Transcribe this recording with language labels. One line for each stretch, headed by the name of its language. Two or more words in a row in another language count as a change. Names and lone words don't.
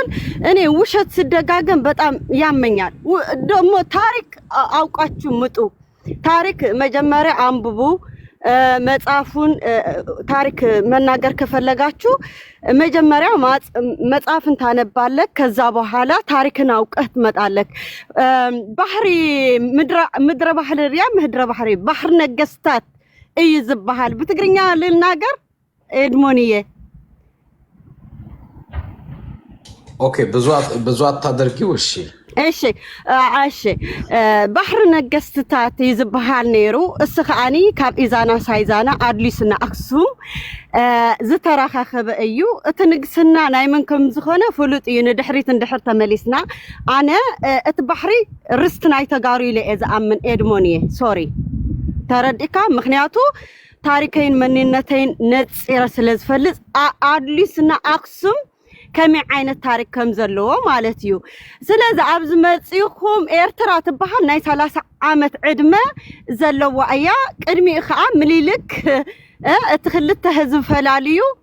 Amharic: እኔ ውሸት ሲደጋገም በጣም ያመኛል። ደግሞ ታሪክ አውቃችሁ ምጡ። ታሪክ መጀመሪያ አንብቡ። መጽሐፉን ታሪክ መናገር ከፈለጋችሁ መጀመሪያ መጽሐፍን ታነባለህ። ከዛ በኋላ ታሪክን አውቀህ ትመጣለህ። ባህሪ ምድረ ባህሪ
Tigrinya: ባህር ነገስታት እይዝባሃል።
Amharic: በትግርኛ ልናገር ኤድሞኒዬ። ኦኬ ብዙ አታደርጊው።
Tigrinya: እሺ ባህር ነገስትታት ይዝባሃል ነይሩ። እስኻኒ ካብ ኢዛና ሳይዛና አድሊስና አክሱም ዝተራኸበ እዩ። እቲ ንግስና ናይ መን ከም ዝኾነ ፍሉጥ እዩ። ንድሕሪት እንድሕር ተመሊስና ኣነ እቲ ባሕሪ ርስት ናይ ተጋሩ ኢለ እየ ዝኣምን ኤድሞንየ። ሶሪ ተረዲካ ምክንያቱ ታሪከይን መንነተይን ነፂረ ስለ ዝፈልጥ አድሊስና አክሱም ከመይ ዓይነት ታሪክ ከም ዘለዎ ማለት እዩ። ስለዚ ኣብዚ መፂኹም ኤርትራ ትበሃል ናይ 30 ዓመት ዕድመ ዘለዋ እያ። ቅድሚኡ ከዓ ምኒልክ እቲ ክልተ ህዝብ ፈላልዩ